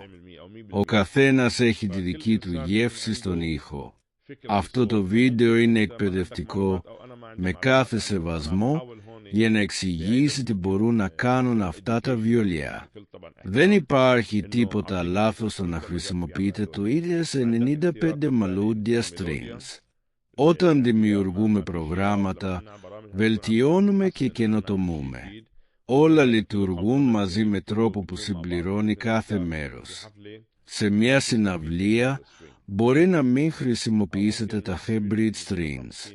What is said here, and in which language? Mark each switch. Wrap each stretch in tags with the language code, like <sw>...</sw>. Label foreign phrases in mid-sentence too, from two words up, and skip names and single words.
<el>Ο καθένας έχει τη δική του γεύση στον ήχο. Αυτό το βίντεο είναι εκπαιδευτικό, με κάθε σεβασμό, για να εξηγήσει τι μπορούν να κάνουν αυτά τα βιολιά. Δεν υπάρχει τίποτα λάθος στο να χρησιμοποιείτε το XS95 melodious strings. Όταν δημιουργούμε προγράμματα, βελτιώνουμε και καινοτομούμε. Όλα λειτουργούν μαζί με τρόπο που συμπληρώνει κάθε μέρος. Σε μια συναυλία μπορεί να μην χρησιμοποιήσετε τα</el> <en>hybrid strings.</en>